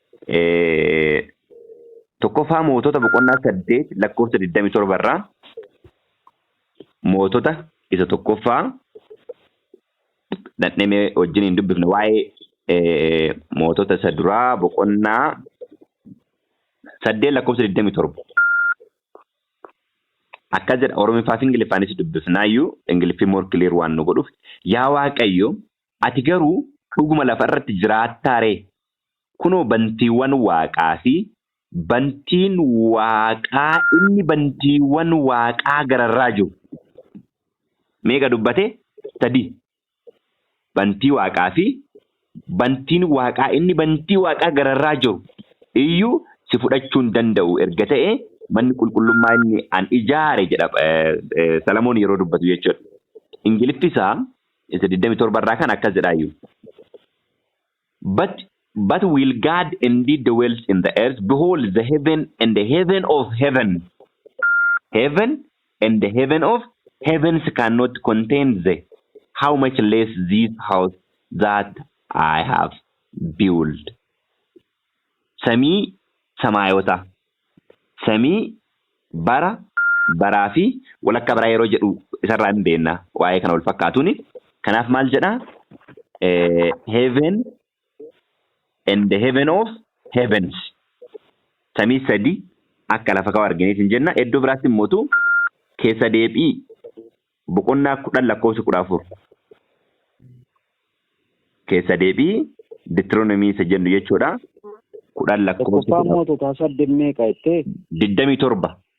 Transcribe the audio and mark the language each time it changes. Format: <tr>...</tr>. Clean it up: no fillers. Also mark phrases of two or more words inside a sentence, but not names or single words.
<om>Tokkoffaa mootota boqonnaa 8 lakkoofsa 27 irraa mootota isa tokkoffaa dhandhemee wajjin hin dubbifne waa'ee mootota isa duraa boqonnaa 8 lakkoofsa 27. Akkas jedha Oromiffaa fi Ingiliffaanis dubbifnaayyuu Ingiliffii</om> <en>more clear</en> <om>waan nu godhuuf yaa Waaqayyo ati garuu dhuguma lafa irratti jiraattaaree kunoo bantiiwwan Waaqaa fi bantiin Waaqaa inni bantiiwwan Waaqaa gararraa jiru. Meeqa dubbate? 3. Bantii Waaqaa fi bantiin Waaqaa inni bantii Waaqaa gararraa jiru iyyuu si fudhachuu hin danda'u erga ta'e manni qulqullummaa inni an ijaare jedha Salamoon yeroo dubbatu jechuudha. Ingiliffi isaa isa 27 irraa kan akkas jedhaayyuu.</om> <en>But will God indeed dwells in the earth? Behold, the heaven and the heaven of heaven. Heaven and the heaven of heavens cannot contain thee. How much less this house that I have built.</en> <om>Samii samaayota. Samii baraa fi walakka baraa yeroo jedhu isarraa hin beekna waa'ee kana wal fakkaatuuni. Kanaaf maal jedhaa?</om> <en>Heaven and the heaven of heavens.</en> <om>Samii 3 akka lafa kaawwa argineetiin jenna. Iddoo biraatti immoo keessa deebii boqonnaa 10 lakkoofsa 14. Keessa deebii Deuteronomy isa jennu jechuudha. 10 lakkoofsa 27.</om>